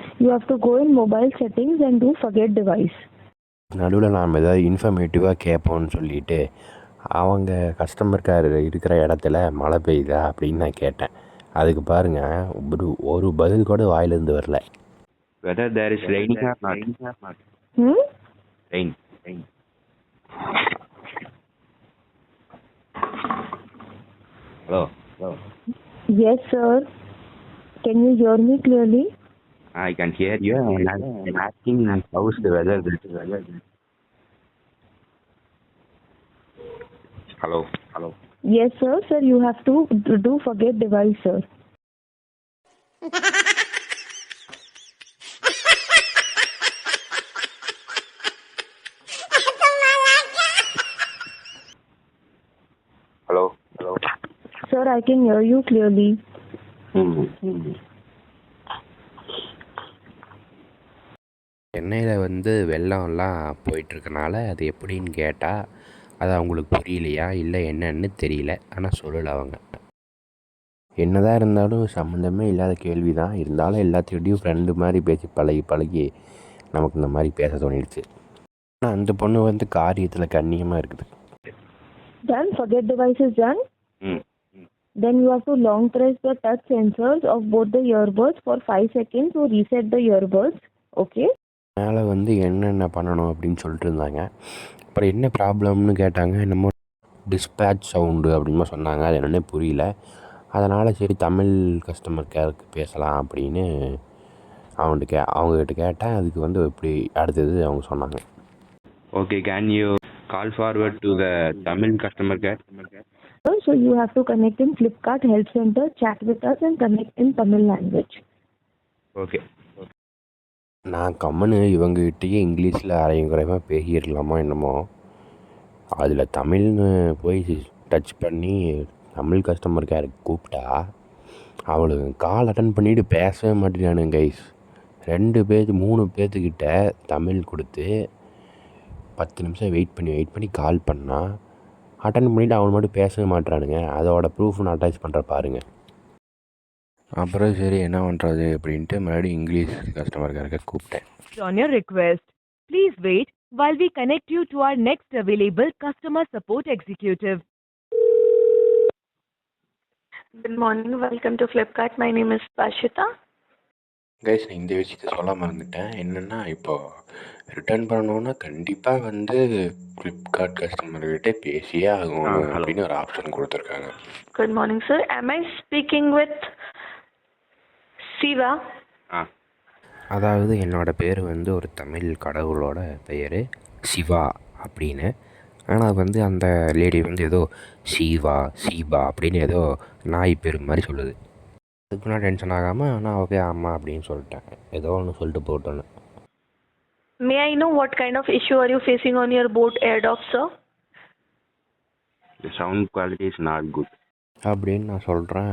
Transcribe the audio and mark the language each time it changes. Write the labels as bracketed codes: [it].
[en] You have to go in mobile settings and do forget device. [ta] நடுவில் நாம் ஏதாவது இன்ஃபர்மேட்டிவாக கேட்போம்னு சொல்லிட்டு அவங்க கஸ்டமர் கேர் இருக்கிற இடத்துல மழை பெய்யுதா அப்படின்னு நான் கேட்டேன். அதுக்கு பாருங்கள், ஒரு பதில் கூட வாயிலிருந்து வரல. [en] Whether there is raining or not. Rain. Hello. Yes, sir. Can you hear me clearly? I can hear you. I'm asking how's the weather. Hello. Yes, sir. Sir, you have to do forget device, sir. Hello. Sir, I can hear you clearly. [ta] சென்னையில் வெள்ளம்லாம் போயிட்டுருக்கனால அது எப்படின்னு கேட்டால் அது அவங்களுக்கு புரியலையா இல்லை என்னன்னு தெரியல. ஆனால் சொல்லலை அவங்க. என்னதான் இருந்தாலும் சம்மந்தமே இல்லாத கேள்வி தான். இருந்தாலும் எல்லாத்துக்கிட்டையும் ஃப்ரெண்டு மாதிரி பேசி பழகி நமக்கு இந்த மாதிரி பேச தோணிடுச்சு. ஆனால் அந்த பொண்ணு காரியத்தில் கண்ணியமாக இருக்குது. [en] Done. Forget device is done. Then you have to long press the touch sensors of both the earbuds for 5 seconds to reset the earbuds. Okay. [ta] மேலே என்னென்ன பண்ணணும் அப்படின்னு சொல்லிட்டு இருந்தாங்க. அப்புறம் என்ன ப்ராப்ளம்னு கேட்டாங்க. என்னமோ டிஸ்பேட்ச் சவுண்டு அப்படின்னு சொன்னாங்க. அது என்னென்னே புரியல. அதனால் சரி தமிழ் கஸ்டமர் கேருக்கு பேசலாம் அப்படின்னு அவங்ககிட்ட கேட்டேன். அதுக்கு எப்படி அடுத்தது அவங்க சொன்னாங்க. [en] Okay, can you call forward to the Tamil customer care? So you have to connect in Flipkart Help Center, chat with us and connect in Tamil language. Okay. [ta] நான் கம்மனு இவங்ககிட்டயே இங்கிலீஷில் அரையும் குறையமாக பேசிடலாமோ என்னமோ. அதில் தமிழ்னு போய் டச் பண்ணி தமிழ் கஸ்டமர் கேருக்கு கூப்பிட்டா அவளுக்கு கால் அட்டன் பண்ணிவிட்டு பேசவே மாட்டேங்கிறானுங்க கைஸ். 3 பேர்த்துக்கிட்ட தமிழ் கொடுத்து 10 நிமிஷம் வெயிட் பண்ணி கால் பண்ணால் அட்டன் பண்ணிவிட்டு அவன் மட்டும் பேசவே மாட்டுறானுங்க. அதோட ப்ரூஃப் நான் அட்டாச் பண்ணுற பாருங்கள். அப்புறம் சரி என்ன பண்ணுறது அப்படின்ட்டு மறுபடியும் இங்கிலீஷ் கஸ்டமர் கேருக்கு கூப்பிட்டேன். [en] On your request, please wait while we connect you to our next available customer support executive. Good morning. Welcome to Flipkart. My name is Pashita. [ta] Guys, நான் இந்த விஷயத்தை சொல்ல மறந்துட்டேன். என்னென்னா இப்போது ரிட்டர்ன் பண்ணணுன்னா கண்டிப்பாக ஃப்ளிப்கார்ட் கஸ்டமர்கிட்ட பேசியே ஆகும் அப்படின்னு ஒரு ஆப்ஷன் கொடுத்துருக்காங்க. [en] Good morning, sir. Am I speaking with Siva? [ta] அதாவது என்னோடய பேர் ஒரு தமிழ் கடவுளோட பெயர் சிவா அப்படின்னு. ஆனால் அந்த லேடி ஏதோ சீபா அப்படின்னு ஏதோ நாய் பேர் மாதிரி சொல்லுது. அதுக்கு நான் டென்ஷன் ஆகாமல் ஆனால் ஓகே ஆமாம் அப்படின்னு சொல்லிட்டேன். ஏதோ ஒன்று சொல்லிட்டு போட்டோன்னு. [en] May I know what kind of issue are you facing on your boat AirDock, sir? The sound quality is not good [ta] அப்படின்னு நான் சொல்கிறேன்.